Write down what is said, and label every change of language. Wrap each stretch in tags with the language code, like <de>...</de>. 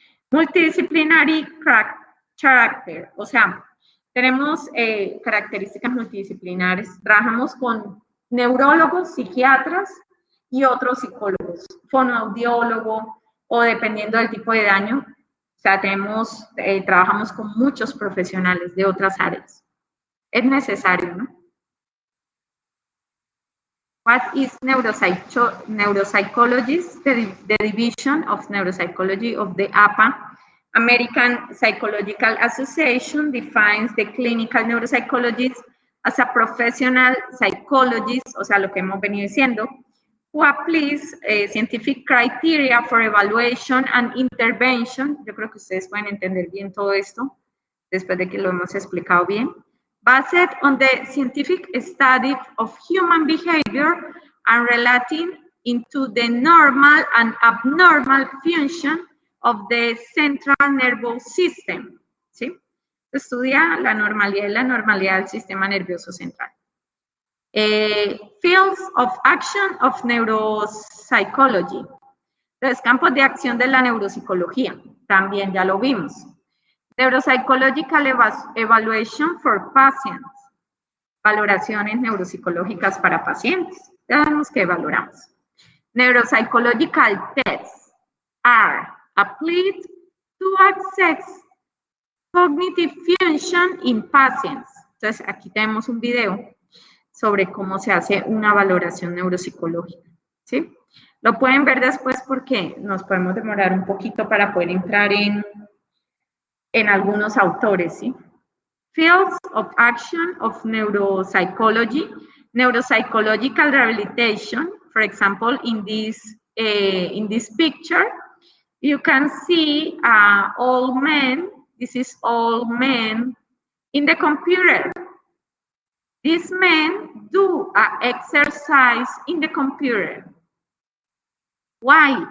<en>Multidisciplinary character,</en> <es>o sea, tenemos características multidisciplinares, trabajamos con neurólogos, psiquiatras y otros psicólogos, fonoaudiólogo o dependiendo del tipo de daño, o sea, trabajamos con muchos profesionales de otras áreas. Es necesario, ¿no?</es> <en>What is neuropsychology? The division of neuropsychology of the APA, American Psychological Association, defines the clinical neuropsychologist as a professional psychologist,</en> <es>o sea, lo que hemos venido diciendo,</es> <en>who applies scientific criteria for evaluation and intervention.</en> <es>Yo creo que ustedes pueden entender bien todo esto, después de que lo hemos explicado bien.</es> <en>Based on the scientific study of human behavior and relating into the normal and abnormal function of the central nervous system.</en> <es>¿Sí? Estudia la normalidad y la normalidad del sistema nervioso central.</es> <en>Fields of action of neuropsychology.</en> <es>Los campos de acción de la neuropsicología, también ya lo vimos.</es> <en>Neuropsychological evaluation for patients.</en> <es>Valoraciones neuropsicológicas para pacientes. Ya vemos que valoramos.</es> <en>Neuropsychological tests are applied to assess cognitive function in patients.</en> <es>Entonces, aquí tenemos un video sobre cómo se hace una valoración neuropsicológica. ¿Sí? Lo pueden ver después porque nos podemos demorar un poquito para poder entrar en algunos autores, ¿sí?</es> <en>Fields of action of neuropsychology. neuropsychological rehabilitation. For example, in this picture, you can see old men. This is old men in the computer. These men do exercise in the computer. Why?</en>